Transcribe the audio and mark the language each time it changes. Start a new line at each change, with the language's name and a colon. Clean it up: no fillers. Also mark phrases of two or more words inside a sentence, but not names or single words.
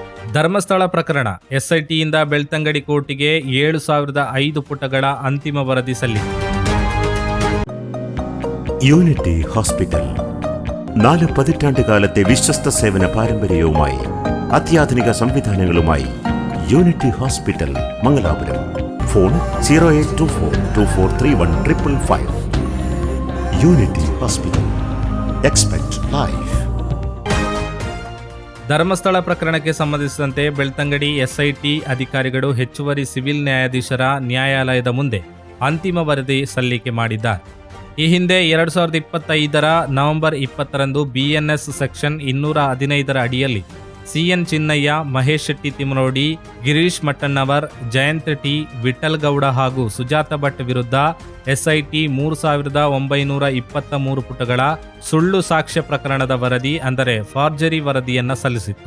Kannada: ಧರ್ಮಸ್ಥಳ ಪ್ರಕರಣ ಎಸ್ಐಟಿಯಿಂದ ಬೆಳ್ತಂಗಡಿ ಕೋರ್ಟಿಗೆ 7,005 ಪುಟಗಳ ಅಂತಿಮ ವರದಿ ಸಲ್ಲಿಕೆ.
Malayalam: യൂണിറ്റി ഹോസ്പിറ്റൽ 4 പതിറ്റാണ്ടുകാലത്തെ വിശ്വസ്ത സേവന പാരമ്പര്യവുമായി അത്യാധുനിക സംവിധാനങ്ങളുമായി യൂണിറ്റി ഹോസ്പിറ്റൽ മംഗലാപുരം. ഫോൺ 0824243155. യൂണിറ്റി ഹോസ്പിറ്റൽ.
English: Expect Life.
Kannada: ಧರ್ಮಸ್ಥಳ ಪ್ರಕರಣಕ್ಕೆ ಸಂಬಂಧಿಸಿದಂತೆ ಬೆಳ್ತಂಗಡಿ ಎಸ್ಐಟಿ ಅಧಿಕಾರಿಗಳು ಹೆಚ್ಚುವರಿ ಸಿವಿಲ್ ನ್ಯಾಯಾಧೀಶರ ನ್ಯಾಯಾಲಯದ ಮುಂದೆ ಅಂತಿಮ ವರದಿ ಸಲ್ಲಿಕೆ ಮಾಡಿದ್ದಾರೆ. ಈ ಹಿಂದೆ 2025 ನವೆಂಬರ್ 20ರಂದು BNS ಸೆಕ್ಷನ್ 215 ಅಡಿಯಲ್ಲಿ CN ಚಿನ್ನಯ್ಯ, ಮಹೇಶ್ ಶೆಟ್ಟಿ ತಿಮರೋಡಿ, ಗಿರೀಶ್ ಮಟ್ಟಣ್ಣವರ್, ಜಯಂತ್ ಟಿ, ವಿಠಲ್ ಗೌಡ ಹಾಗೂ ಸುಜಾತ ಭಟ್ ವಿರುದ್ಧ SIT 3,923 ಪುಟಗಳ ಸುಳ್ಳು ಸಾಕ್ಷ್ಯ ಪ್ರಕರಣದ ವರದಿ ಅಂದರೆ ಫಾರ್ಜರಿ ವರದಿಯನ್ನ ಸಲ್ಲಿಸಿತ್ತು.